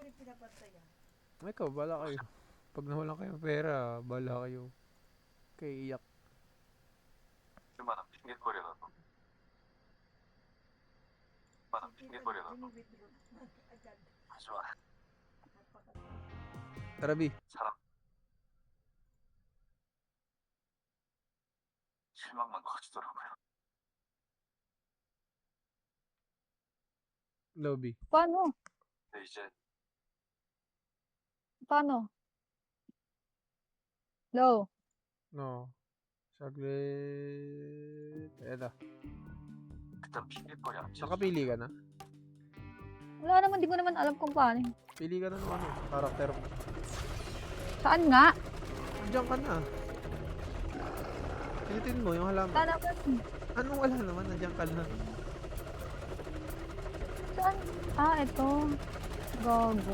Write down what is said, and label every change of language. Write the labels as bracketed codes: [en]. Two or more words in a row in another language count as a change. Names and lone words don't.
[tl] Ikaw, bala kayo. Pag nawalan kayo ng pera, bala kayo. Kay iyak. [ko] 얼마나 핑계거리라도 얼마나 핑계거리라도 하지마. [tl] Tara, B. [ko] 사람 실망만 커지더라고요. [tl] Lobby. Paano? [ko] 근데 이제 [tl] Paano? Low. No. Saglit. Eto. [ko] 그딴 핑계거리 안 치지. [tl] Nakapili ka na? Wala naman, di ko naman alam kung paano. Pili ka na ng ano, karakter mo. Saan nga? Diyan ka na. Pilitin mo yung halaman. Saan naman? Anong wala naman? Nandiyan ka na. Saan? Ah, ito. Gago.